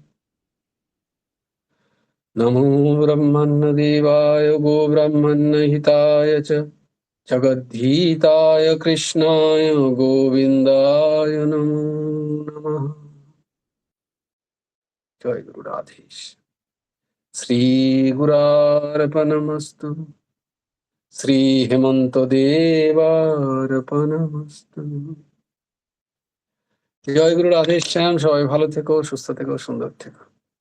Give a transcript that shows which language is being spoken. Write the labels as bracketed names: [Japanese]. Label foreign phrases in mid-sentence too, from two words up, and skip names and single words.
[Sanskrit] नमो ब्रह्मण्यदेवाय गो ब्रह्मण्यहिताय च जगद्धिताय कृष्णाय गोविन्दाय नमो नमः। जय गुरु राधेश। श्री गुरार्पणमस्तु। श्री हेमंत देवार्पणमस्तु। [Bangla] জয় গুরু রাধেশ্যাম। সবাই ভালো থেকো, সুস্থ থেকো, সুন্দর থেকো।